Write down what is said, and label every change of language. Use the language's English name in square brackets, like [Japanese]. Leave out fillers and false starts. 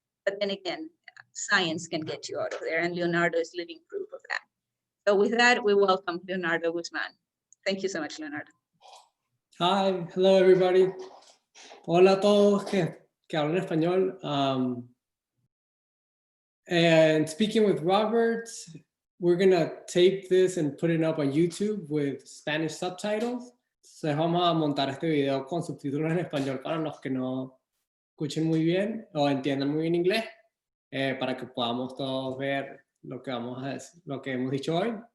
[English] But then again, science can get you out of there, and Leonardo is living proof of that. So with that, we welcome Leonardo Guzman. Thank you so much, Leonardo. Hi, hello everybody. [Spanish] Hola a todos que hablan español. [English] And speaking with Robert, we're gonna tape this and put it up on YouTube with Spanish subtitles. [Spanish] Entonces vamos a montar este video con subtítulos en español para los que no escuchen muy bien o entiendan muy bien inglés, para que podamos todos ver lo que vamos a decir, lo que hemos dicho hoy.